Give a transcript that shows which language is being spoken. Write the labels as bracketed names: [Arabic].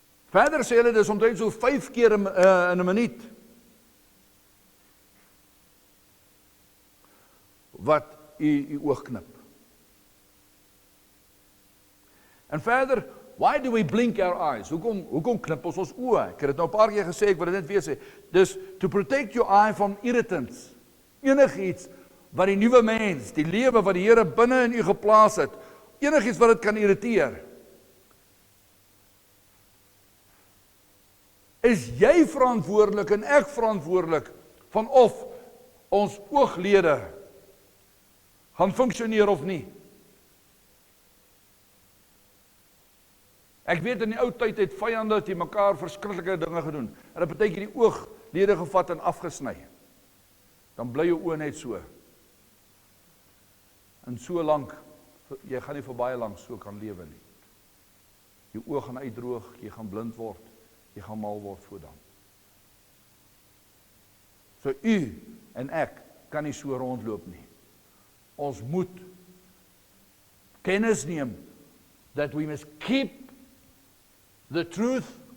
[Afrikaans] Verder sê hulle dis omtrent so 5 keer in 'n minuut wat u oog knip. En verder, [English] why do we blink our eyes? [Afrikaans] Hoekom knip ons oë? Ek het dit nou 'n paar keer gesê, ek wil dit net weer sê. Dis [English] to protect your eye from irritants. [Afrikaans] Enigiets wat die nuwe mens, die lewe wat die Here binne in u geplaas het, enigiets wat dit kan irriteer. is jy verantwoordelik en ek verantwoordelik van of ons ooglede gaan funksioneer of nie. Ek weet in die ou tyd het vyande teen mekaar verskriklike dinge gedoen. Hulle het partykeer die ooglede gevat en afgesny. Dan bly jou oë net so. En so lank, jy gaan nie vir baie lank so kan lewe nie. Jou oë gaan uitdroog, jy gaan blind word, jy gaan mal word voor dan. So u en ek kan nie so rondloop nie. Ons moet kennis neem [English] that we must keep the truth.